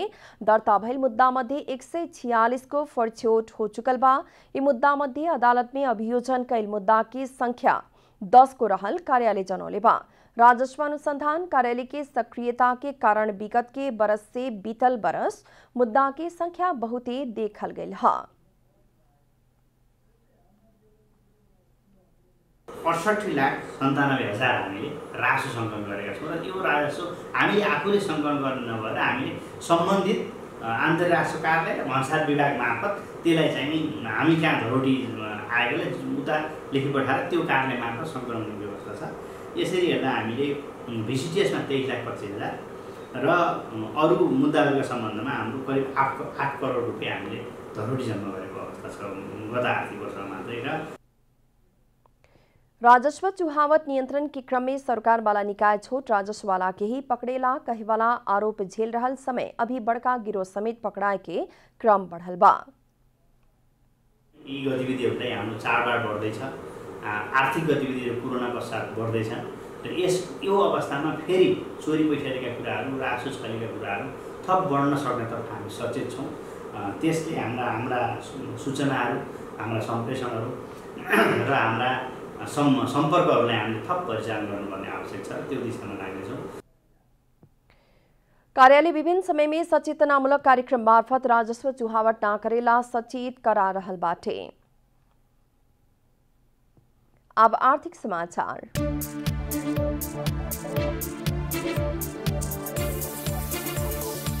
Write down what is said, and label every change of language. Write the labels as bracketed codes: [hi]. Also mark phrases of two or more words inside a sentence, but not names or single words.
[bho] दर्ता भइल मुद्दा मध्ये 146 को फरछोट हो चुकल बा। ई मुद्दा मध्ये अदालत में अभियोजन कैल मुद्दा की संख्या 10 को रहल कार्यालय जनौले बा। राजस्व अनुसंधान कार्यालय के सक्रियता के कारण विगत के बरस से बीतल बरस मुद्दा की संख्या बहुते देखल गई है। [ne] 68,97,000 हामीले राजस्व सङ्कलन गरेका छौँ र त्यो राजस्व हामीले आफूले सङ्कलन गर्न नभएर हामीले सम्बन्धित अन्तर्राष्ट्रिय कार्यालय भन्सार विभाग मार्फत त्यसलाई चाहिँ हामी कहाँ धरोटी आएकोले उता लेखी पठाएर त्यो कार्यालय मार्फत सङ्कलन गर्ने व्यवस्था छ। यसरी हेर्दा हामीले भिसिटिएसमा 23,25,000 र अरू मुद्दाहरूका सम्बन्धमा हाम्रो करिब 8 करोड रुपियाँ हामीले धरोटी जम्मा गरेको अवस्था छ गत आर्थिक वर्षमा मात्रै। र [bho] राजस्व चुहावट नियंत्रण के क्रम में सरकार वाला निकाय छोट राजस्व वाला के ही पकड़ेला कहे वाला आरोप झेल रहल समय अभी बड़का गिरोह समेत पकड़ाए के क्रम बढ़ल बा। [ne] यी गतिविधिहरूलाई हाम्रो चाडबाड बढ्दैछ, आर्थिक गतिविधिहरू कोरोना पश्चात बढ्दैछ र यो अवस्थामा फेरि चोरी बैठारेका कुराहरू, राजस्व छलेका कुराहरू थप बढ्न सक्नेतर्फ हामी सचेत छौँ। त्यसले हाम्रा सूचनाहरू, हाम्रा सम्प्रेषणहरू र हाम्रा सम्पर्कहरूलाई हामीले थप परिचालन गर्नुपर्ने आवश्यक छ। त्यो दिशामा लाग्नेछौँ। [bho] कार्यालय विभिन्न समय में सचेतनामूलक कार्यक्रम मार्फत राजस्व चुहावट न करेला सचेत करा रहल बाटे। अब आर्थिक समाचार।